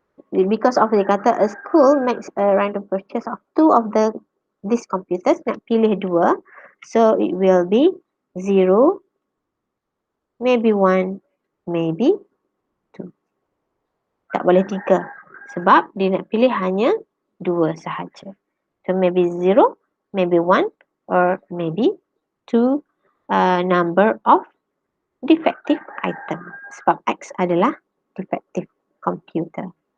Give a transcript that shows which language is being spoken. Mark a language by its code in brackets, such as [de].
[en] Because of [ms] dia kata [en] a school makes a random purchase of 2 of these computers, [ms] nak pilih 2, [en] so it will be 0, maybe 1, maybe 2. [ms] Tak boleh 3 sebab dia nak pilih hanya 2 sahaja. [en] So maybe 0, maybe 1 or maybe 2 number of defective item [ms] sebab X adalah [en] defective computer.